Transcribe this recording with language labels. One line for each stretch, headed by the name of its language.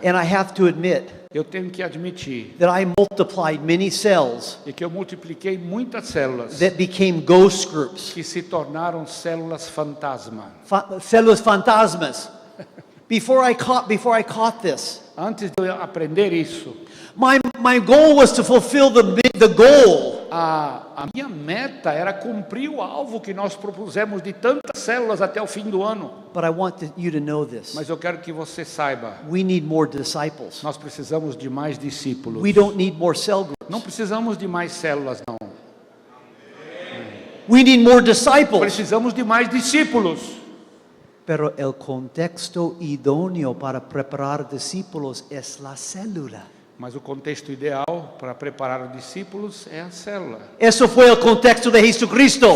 English: And I have to admit
Portuguese: Eu tenho que admitir
English: that I multiplied many cells
Portuguese: que eu multipliquei muitas células
English: that became ghost groups.
Portuguese: que se tornaram células fantasma. Células fantasmas.
English: Before I caught this,
Portuguese: Antes de eu aprender isso,
English: my goal was to fulfill the goal.
Portuguese: a minha meta era cumprir o alvo que nós propusemos de tantas células até o fim do ano.
English: But I want you to know this.
Portuguese: Mas eu quero que você saiba,
English: We need more disciples.
Portuguese: nós precisamos de mais discípulos.
English: We don't need more cell groups.
Portuguese: Não precisamos de mais células, não.
English: We need more disciples.
Portuguese: Precisamos de mais discípulos.
Spanish: Pero el contexto idóneo para preparar discípulos es la célula.
Portuguese: Mas o contexto ideal para preparar os discípulos é a célula.
Spanish: Eso fue el contexto de Jesucristo.